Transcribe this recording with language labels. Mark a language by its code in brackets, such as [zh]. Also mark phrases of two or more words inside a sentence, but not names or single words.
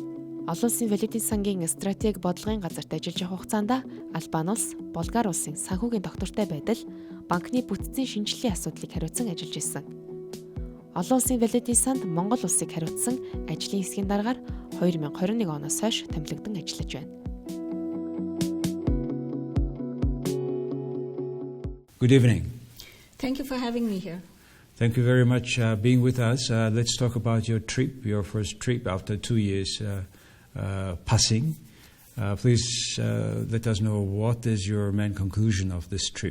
[mn] Олон улсын валютын сангийн стратеги бодлогын газарт ажиллаж явах хугацаанд Албан улс, Болгар улсын санхүүгийн доктортой байдал, банкны бүтцийн шинжилгээний асуудлыг хариуцсан ажиллаж исэн. Олон улсын валютын санд Монгол Улсыг хариуцсан ажлын хэсгийн дараагаар 2021 оноос хойш томилогдсон ажиллаж байна. [en] Good evening. Thank you for having me here. Thank you very much being with us. Let's talk about your trip, your first trip after 2 years passing. Please let us know what is your main conclusion of this trip.